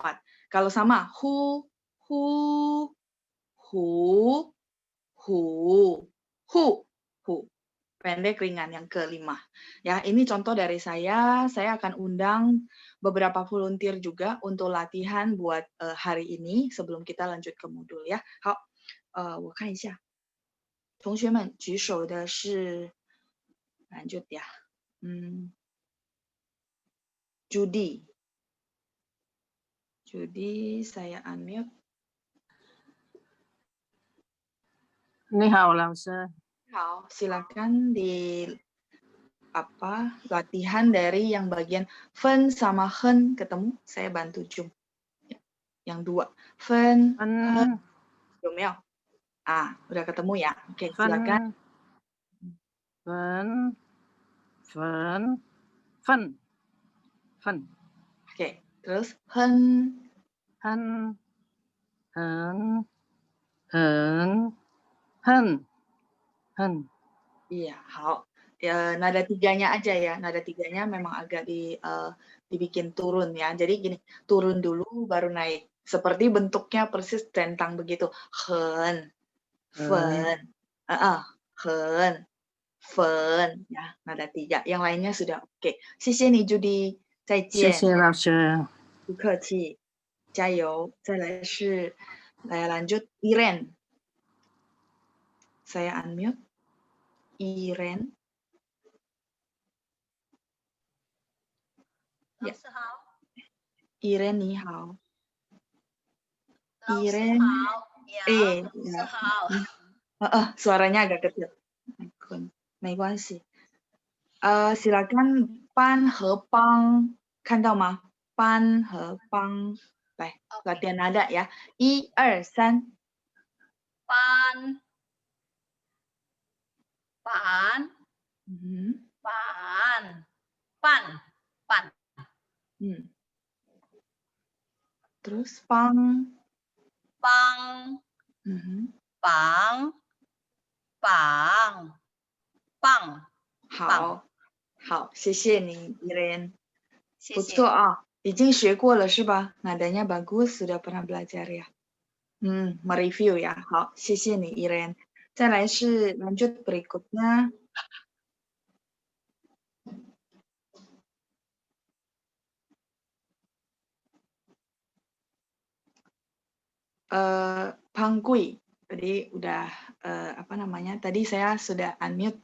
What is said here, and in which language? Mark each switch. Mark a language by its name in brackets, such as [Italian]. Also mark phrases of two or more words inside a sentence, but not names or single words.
[Indonesian] Kalau sama, hu, pendek ringan yang kelima. Ya, ini contoh dari saya. Saya akan undang beberapa volunteer juga untuk latihan buat hari ini sebelum kita lanjut ke modul ya. [Chinese] 好，我看一下，同学们举手的是 [Indonesian] lanjut ya. Judy, saya unmute. [Chinese] 你好，老师。 [Indonesian] 好，silakan di latihan dari yang bagian fen sama hen ketemu, saya bantu Jum. Yang dua, [Chinese] fen, hen, 有没有? [Indonesian] Udah ketemu ya? Oke, silakan. [Chinese] 分 [Indonesian] Oke, terus hen, [Chinese] 很 [Indonesian] iya, 好. Nada tiganya aja ya, nada tiganya memang agak dibikin turun ya. Jadi gini, turun dulu baru naik. Seperti bentuknya persis centang begitu. Hen, fen, hen, fen, ya, nada tiga. Yang lainnya sudah oke. [Chinese] 谢谢你 Judy， 再见。谢谢老师。不客气，加油。再来是 lanjut Iren. [Indonesian] Saya unmute. Iren. [Chinese] 老师好， Iren 你好。老师 Iren. 好，呀，老师 [Indonesian] Ya. [Chinese] 好， [Indonesian] Suaranya agak kecil. [Chinese] 没关系。silakan pan 和帮，看到吗？班和帮，来 [Indonesian] latihan nada ya. 1, 2, 3. [Chinese] 班，班， 班，班，班， [Indonesian] Terus pang, [Chinese] 帮，帮，帮，帮，好，谢谢你 Iren. 谢谢。不错啊，已经学过了是吧？ [Indonesian] Nadanya bagus, sudah pernah belajar ya. Mereview ya. [Chinese] 好，谢谢你 Iren. 再来是 [Indonesian] lanjut berikutnya. [Chinese] Pangkui. [Indonesian] Tadi udah tadi saya sudah unmute.